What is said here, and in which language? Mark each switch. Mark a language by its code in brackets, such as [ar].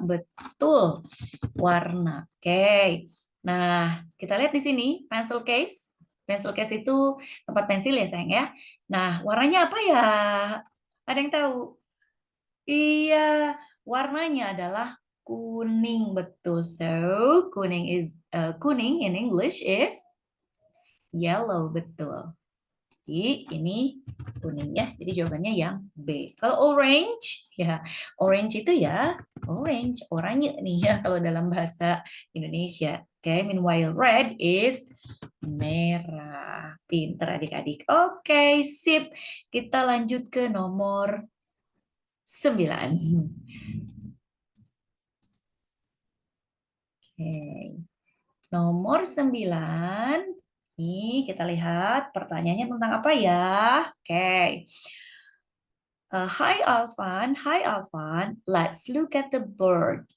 [id] Betul, warna. Oke. Nah, kita lihat di sini, pencil case. Pencil case itu tempat pensil ya, sayang ya. Nah, warnanya apa ya? Ada yang tahu? Iya, warnanya adalah kuning. Betul. [en] So, kuning in English is yellow. [id] Betul. Jadi ini kuning ya. Jadi jawabannya yang B. Kalau orange, ya orange itu ya orange, oranye nih ya kalau dalam bahasa Indonesia. [en] Oke, meanwhile red is merah. [id] Pinter adik-adik. Oke, sip. Kita lanjut ke nomor 9. Oke. Nomor 9. Nih, kita lihat pertanyaannya tentang apa ya? Oke. [en] Hi Alvan, let's look at the bird.